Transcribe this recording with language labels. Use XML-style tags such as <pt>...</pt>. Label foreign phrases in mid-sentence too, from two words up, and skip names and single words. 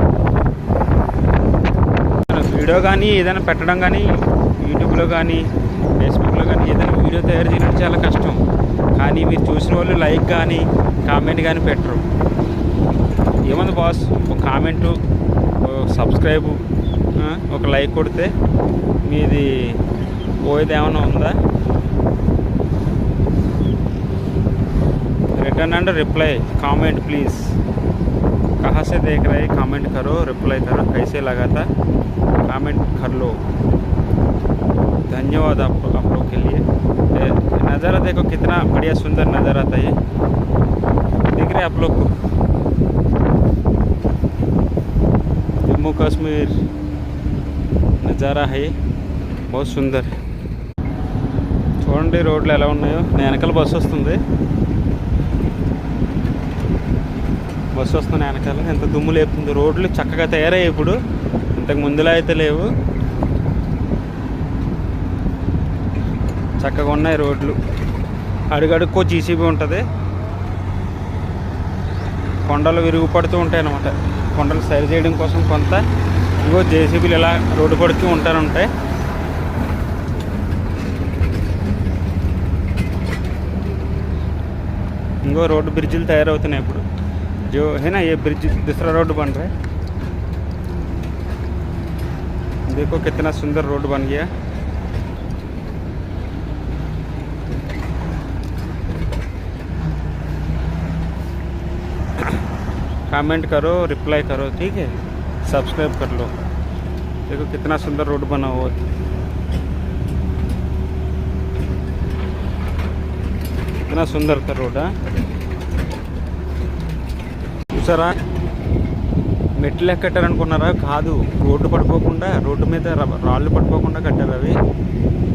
<te>వీడియో కానీ ఏదైనా పెట్టడం కానీ యూట్యూబ్లో కానీ ఫేస్బుక్లో కానీ ఏదైనా వీడియో తయారు చేయడం చాలా కష్టం. కానీ మీరు చూసిన వాళ్ళు లైక్ కానీ కామెంట్ కానీ పెట్టరు. ఏముంది బాస్, ఒక కామెంటు, సబ్స్క్రైబ్, ఒక లైక్ కొడితే మీది పోయేది ఏమైనా ఉందా?</te> <en>return and reply comment please.</en> <hi>कहाँ से देख रहे कमेंट करो, रिप्लाई करो, कैसे लगा था कमेंट कर लो. धन्यवाद आप लोग के लिए. नज़ारा देखो कितना बढ़िया सुंदर नज़ारा आता है, दिख रहे आप लोग को. जम्मू कश्मीर नज़ारा है बहुत सुंदर.</hi> <te>చూడండి రోడ్లు ఎలా ఉన్నాయో. నేను వెనకాల బస్సు వస్తుంది, బస్సు వస్తుంది వెనకాల. ఎంత దుమ్ము లేపుతుంది. రోడ్లు చక్కగా తయారయ్యాయి ఇప్పుడు, ఇంతకు ముందులా అయితే లేవు. చక్కగా ఉన్నాయి రోడ్లు. అడుగడుక్కో జీసీబీ ఉంటుంది. కొండలు విరుగుపడుతూ ఉంటాయి అన్నమాట. కొండలు సరి చేయడం కోసం కొంత ఇంకో జేసీబీలు ఇలా రోడ్డు పడుతూ ఉంటాయి. ఇంకో రోడ్డు బ్రిడ్జిలు తయారవుతున్నాయి ఇప్పుడు.</te> <hi>जो है ना ये ब्रिज दूसरा रोड बन रहा है. देखो कितना सुंदर रोड बन गया. कमेंट करो, रिप्लाई करो, ठीक है. सब्सक्राइब कर लो. देखो कितना सुंदर रोड बना हुआ है. कितना सुंदर का रोड है.</hi> <te>చూసారా, మెట్లు ఎక్కట్టారనుకున్నారా? కాదు, రోడ్డు పడిపోకుండా, రోడ్డు మీద రాళ్ళు పడిపోకుండా కట్టారు అవి.</te>